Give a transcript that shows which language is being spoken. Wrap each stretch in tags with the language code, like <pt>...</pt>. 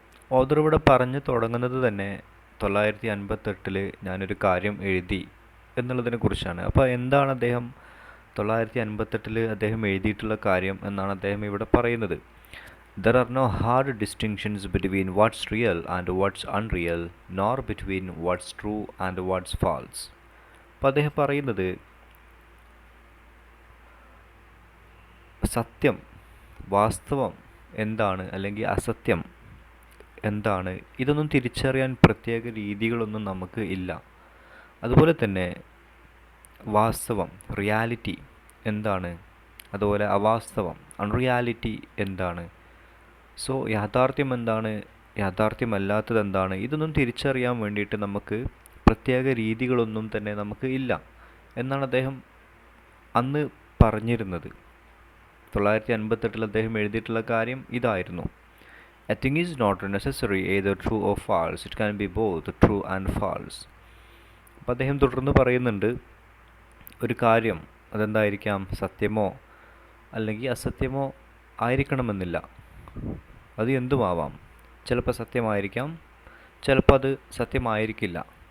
<ml>Author ഇവിടെ പറഞ്ഞു തുടങ്ങുന്നത് തന്നെ 958 ഞാനൊരു കാര്യം എഴുതി എന്നുള്ളതിനെ കുറിച്ചാണ്. അപ്പോൾ എന്താണ് അദ്ദേഹം 958 അദ്ദേഹം എഴുതിയിട്ടുള്ള കാര്യം എന്നാണ് അദ്ദേഹം ഇവിടെ പറയുന്നത്.</ml> <en>There are no hard distinctions between what's real and what's unreal, nor between what's true and what's false.</en> <ml>അപ്പോൾ അദ്ദേഹം പറയുന്നത് സത്യം, വാസ്തവം എന്താണ് അല്ലെങ്കിൽ അസത്യം എന്താണ്, ഇതൊന്നും തിരിച്ചറിയാൻ പ്രത്യേക രീതികളൊന്നും നമുക്ക് ഇല്ല. അതുപോലെ തന്നെ വാസ്തവം, റിയാലിറ്റി എന്താണ്, അതുപോലെ അവാസ്തവം, അൺറിയാലിറ്റി എന്താണ്, സോ യാഥാർത്ഥ്യം എന്താണ്, യാഥാർത്ഥ്യമല്ലാത്തത് എന്താണ്, ഇതൊന്നും തിരിച്ചറിയാൻ വേണ്ടിയിട്ട് നമുക്ക് പ്രത്യേക രീതികളൊന്നും തന്നെ നമുക്ക് ഇല്ല എന്നാണ് അദ്ദേഹം അന്ന് പറഞ്ഞിരുന്നത്. 958 അദ്ദേഹം എഴുതിയിട്ടുള്ള കാര്യം ഇതായിരുന്നു.</ml> <en>A thing is not necessary either true or false. It can be both true and false.</en> <ml>അപ്പോൾ അദ്ദേഹം തുടർന്ന് പറയുന്നുണ്ട്, ഒരു കാര്യം അതെന്തായിരിക്കാം, സത്യമോ അല്ലെങ്കിൽ അസത്യമോ ആയിരിക്കണമെന്നില്ല. അത് എന്തുമാവാം. ചിലപ്പോൾ സത്യമായിരിക്കാം, ചിലപ്പോൾ അത് സത്യമായിരിക്കില്ല.</ml>